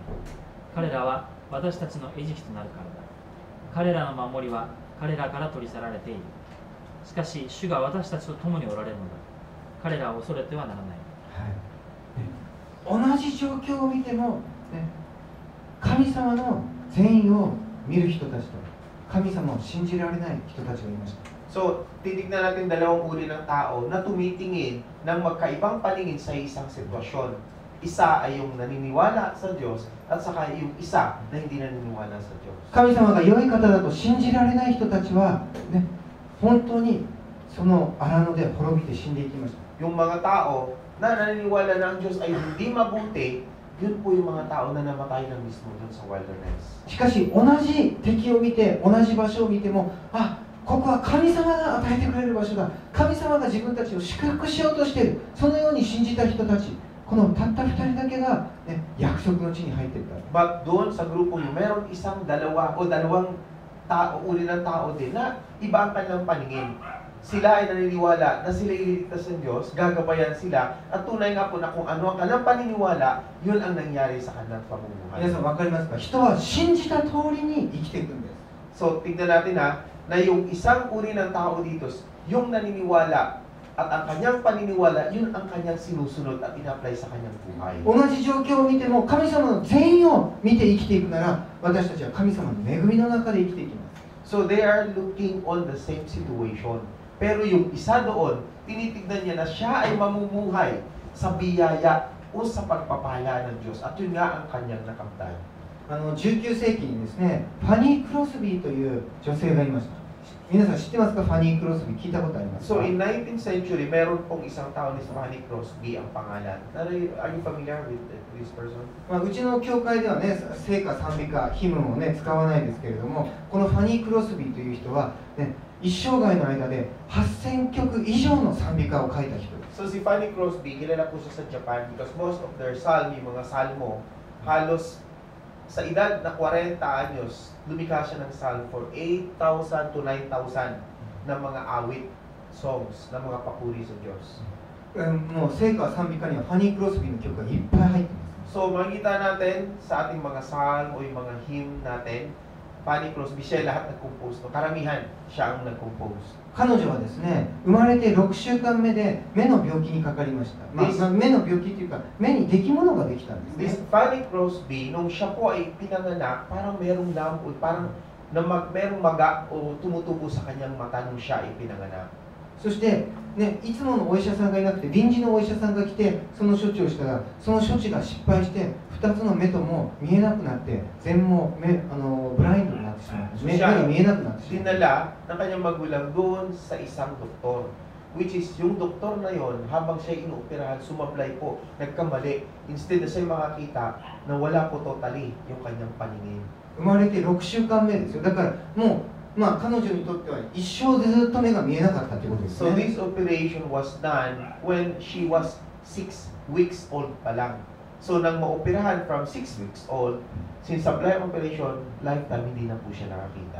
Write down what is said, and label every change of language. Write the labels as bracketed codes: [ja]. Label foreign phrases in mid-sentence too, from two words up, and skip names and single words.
[ja] 彼らは私たちの餌食となるからだ。彼らの守りは彼らから取り去られている。しかし主が私たちと共におられるのだ。彼らを恐れてはならない。はい。同じ状況を見ても、ね、神様の善意を見る人たちと神様を信じられない人たちがいました。 [tl] So, titignan natin dalawang uri ng tao na tumitingin ng magkaibang paningin sa isang sitwasyon. Isa ay yung naniniwala sa Diyos at saka yung isa na hindi naniniwala sa Diyos. [ja] 神様が良い方だと信じられない人たちは、ね、本当にその荒野で滅びて死んでいきました。 [tl] Yung mga tao na naniniwala na ang Diyos ay hindi mabuti, yun po yung mga tao na namatay na mismo dun sa wilderness. [ja] しかし同じ敵を見て同じ場所を見ても、あ、ここは神様が与えてくれる場所だ、神様が自分たちを祝福しようとしている、そのように信じた人たち、このたった2人だけが、ね、約束の地に入っていった。 [tl] But doon sa grupo yung meron isang dalawang tao, uri ng tao din na iba ang kanilang paningin. Sila ay naniniwala na sila ililigtas ng Diyos, gagabayan sila, at tunay nga po na kung ano ang kanilang paniniwala, yun ang nangyari sa kanilang pamumuhay. [ja] 皆さん分かりますか？人は信じた通りに生きていくんです。 [tl] So, tignan natin na yung isang uri ng tao dito, yung naniniwala at ang kanyang paniniwala, yun ang kanyang sinusunod at ina-apply sa kanyang buhay. [ja] 同じ状況を見ても神様の善意を見て生きていくなら、私たちは神様の恵みの中で生きていきます。 [en] So, they are looking on the same situation. [tl] Pero yung isa doon, tinitignan niya na siya ay mamumuhay sa biyaya o sa pagpapala ng Diyos. At yun nga ang kanyang nakamtan. [ja] 19 世紀にですね、ファニー・クロスビーという女性がいました。皆さん知ってますか？ファニー・クロスビー、聞いたことありますか？ [en] So, in 19th century, [tl] meron pong isang tao ni Fanny Crosby ang pangalan. [en] Are you familiar with this person? [ja] うちの教会ではね、聖歌、賛美歌、ヒムをね、使わないですけれども、このファニー・クロスビーという人は、ね、一生涯の間で8000曲以上の賛美歌を書いた人です。 [tl] So, si Fanny Crosby, kilala po siya sa Japan [en] because most of their psalm, [tl] yung mga salmo, halos sa edad na 40 anyos, lumikha siya ng [en] psalm for 8,000 to 9,000 [tl] na mga awit, songs, na mga papuri sa Diyos. [ja] もう聖歌、賛美歌にはファニー・クロスビーの曲がいっぱい入ってます。 [tl] So, makikita natin sa ating mga psalm o yung mga hymn natin, Fanny Crosby, siya lahat nag-compose. No? Karamihan, siya ang nag-compose. [ja] 彼女はですね、生まれて6週間目で目の病気にかかりました。目の病気というか、目にできものができたんです [en] This [ja] ね。 [tl] Fanny Crosby, nung siya po ay pinanganak, parang merong lamod, parang merong maga o tumutubo sa kanyang mata nung siya ay pinanganak. [ja] そして、ね、いつものお医者さんがいなくて臨時のお医者さんが来てその処置をしたらその処置が失敗して2つの目とも見えなくなって全盲ブラインドになってしまう目が見えなくなってしまう [tl] Dinala ng kanyang magulang doon sa isang doktor, [en] which is [tl] yung doktor na yon habang siya inuoperahan, sumablay po, nagkamali. Instead na siya makakita na wala po totally yung kanyang paningin. [ja] 生まれて6週間目ですよ。だからもう、まあ、彼女にとっては一生ずっと目が見えなかったということですね。 [en] So this operation was done when she was 6 weeks old [tl] pa lang. So nang maoperahan [en] from 6 weeks old, [tl] since sa [en] blind operation, [tl] lifetime hindi na po siya nakakita.